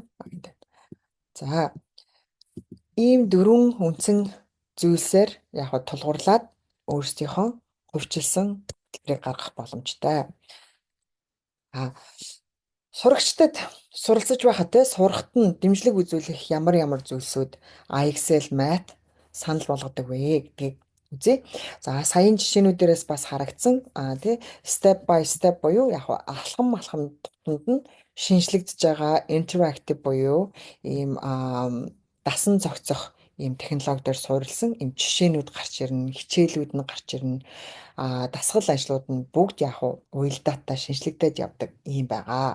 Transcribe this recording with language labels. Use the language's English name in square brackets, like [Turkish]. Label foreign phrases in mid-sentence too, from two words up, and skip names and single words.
[Mongolian] За ийм дөрвөн үндсэн зүйлсээр яг хаа тулгуурлаад өөрсдийнхөө хөгжилсөн төлбөрийг гаргах боломжтой. Сурагчдад суралцж байхад те сурахт нь дэмжлэг үзүүлэх ямар зүйлсүүд IXL Math санал болгодог вэ гэдгийг үзье. За саяын жишээнүүдээс бас харагдсан тий [English] step by step [Mongolian] буюу яг алхам тутамд нь шинжлэгдэж байгаа interactive буюу ийм дасан зохицох ийм технологиор суурилсан ийм жишээнүүд гарч ирнэ, хичээлүүд нь гарч ирнэ. Дасгал ажлууд нь бүгд яг уялдаатай шинжлэгдээд явдаг юм байгаа.